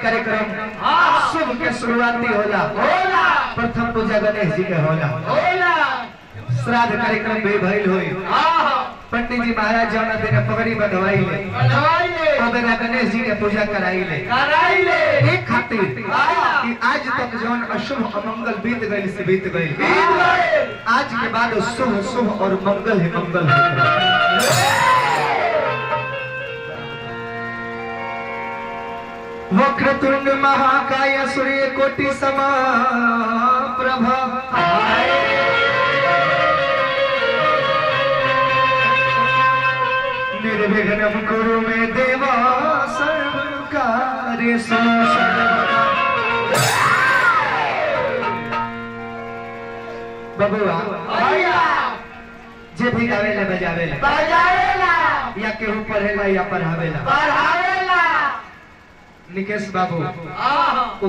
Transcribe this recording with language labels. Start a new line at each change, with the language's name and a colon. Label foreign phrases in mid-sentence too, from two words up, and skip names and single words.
Bhojpuri: कार्यक्रम शुभ के शुरुआती होला प्रथम पूजा गणेश जी के होला श्राद्ध कार्यक्रम भी भइल होई पंडित जी महाराज जौना दिन पगड़ी बंधवाई ले गणेश जी के पूजा कराई ले एक खातिर कि आज तक जौन अशुभ अमंगल बीत गई से बीत गई आज के बाद शुभ शुभ और मंगल ही मंगल है।
Sanskrit: वक्रतुंड महाकाय सूर्य कोटि समप्रभ निर्विघ्नं कुरु मे देव सर्वकार्येषु सर्वदा।
Bhojpuri: बबुआ जे भी गावेला बजावेला या केहू पढ़ेला या पढ़ावेला निकेश बाबू वो